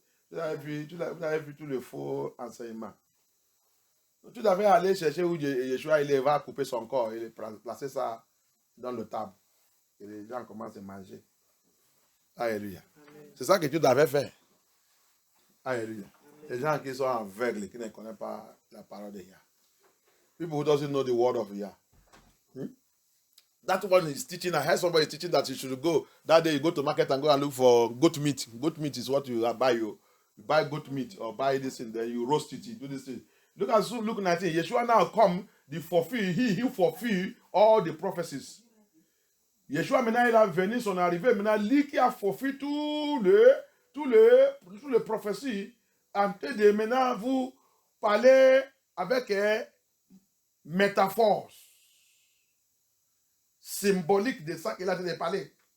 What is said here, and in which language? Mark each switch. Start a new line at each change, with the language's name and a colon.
French: Vous avez vu tous les faux enseignements. Tu devais aller chercher où Yeshua il va couper son corps et placer ça dans le table. Et les gens commencent à manger. Alléluia. C'est ça que tu devais faire. Alléluia. Les gens qui sont aveugles, qui ne connaissent pas la parole de Yah.
English: People who doesn't know the word of Yah. That one is teaching. I heard somebody teaching that you should go. That day you go to market and go and look for goat meat. Goat meat is what you buy. You buy goat meat or buy this thing, then you roast it, you do this thing. Look at Luke 19. Yeshua now come, he fulfill all the prophecies.
French: Yeshua maintenant il a venu son arrivée. Maintenant lui qui a fulfill tous les prophéties. En train de maintenant vous parler avec métaphore symbolique de ça qu'il a dit de parler.